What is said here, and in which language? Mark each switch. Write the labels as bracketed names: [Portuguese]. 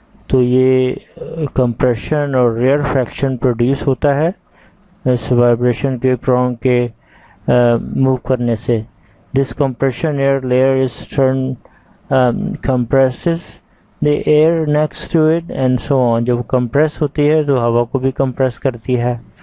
[Hindi] तो ये compression और rarefaction produce होता है इस vibration के prong के move करने से. [English] This compression air layer is turned compresses the air next to it and so on. [Hindi] जब compress होती है तो हवा को भी compress करती है.